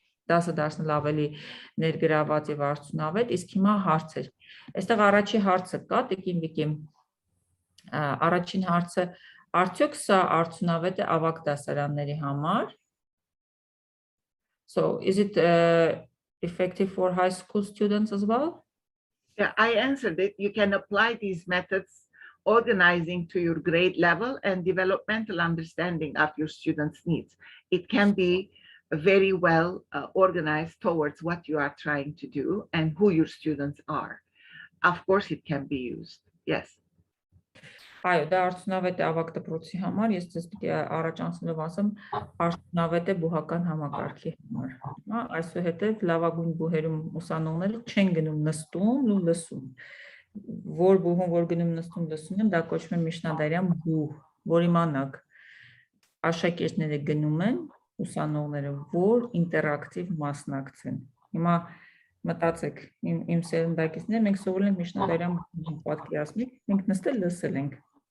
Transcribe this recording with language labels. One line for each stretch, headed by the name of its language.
Armenian: դասը դարձնել ավելի ներգրաված եւ արդյունավետ, իսկ հիմա հարցեր։ Այստեղ առաջին հարցը կա, տիկին Վիգի, առաջին հարցը, արդյոք սա արդյունավետ է ավագ դասարանների համար?
English: So, is it effective for high school students as well? Yeah, I answered it. You can apply these methods organizing to your grade level and developmental understanding of your students' needs. It can be very well organized towards what you are trying to do and who your students are. Of course, it can be used. Yes.
Armenian: Այո, դա արդյունավետ է ավագ դպրոցի համար, ես ձեզ պիտի առաջ անցնելով ասեմ, արդյունավետ է բուհական համակարգի համար։ Այսուհետև լավագույն բուհերում ուսանողները չեն գնում նստում ու լսում։ Որ բուհում, որ գնում նստում լսում են, դա կոչվում է միջնադարյան բուհ, որ իմանաք, աշակերտները գնում են, ուսանողները, որ ինտերակտիվ մասնակցեն։ Հիմա մտածեք, իմ սերնդակիցները, մենք սովորել ենք միջնադարյան բուհում պատկերացնենք, մենք նստել լսել ենք։